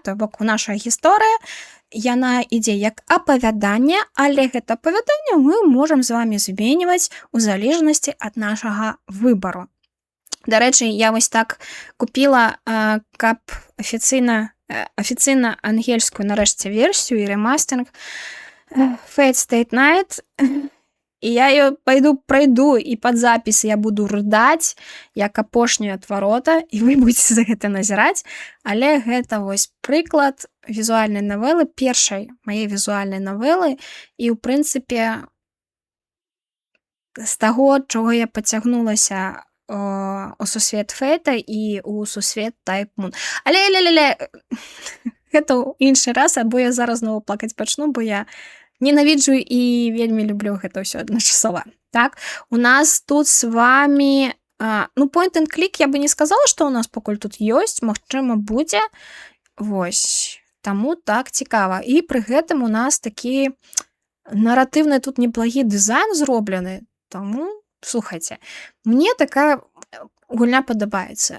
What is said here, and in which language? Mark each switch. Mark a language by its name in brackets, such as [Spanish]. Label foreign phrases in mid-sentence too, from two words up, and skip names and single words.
[Belarusian] То бок, наша гісторыя, яна ідзе як апавяданне, але гэта апавяданне мы можам з вами зменьваць у залежнасці ад нашага выбару. Дарэчы, я вось так купіла, каб афіцыйна ангельскую нарэшце версію і ремастинг Fate Stay Night, і я ее пройду, і пад запіс я буду рыдаць як апошняя адварота, і вы будзеце за гэта назіраць, але гэта вось прыклад візуальнай навелы, першай мае візуальнай навелы, і ў прынцыпе з таго, чого я пацягнулася у сусвет Фейта і у сусвет Type Moon. Але гэта ў іншы раз, або я зараз знову плакаць пачну, бо я ненавіджу і вельмі люблю гэта ўсё адначасова. Так, у нас тут з вами, ну, [English] point and click [Belarusian] я бы не сказала, што у нас пакуль тут ёсць, магчыма, будзе. Вось, таму так цікава. І пры гэтым у нас такі наратыўны тут неблагі дызайн зроблены, таму, слухайце, мне такая гульня падабаецца.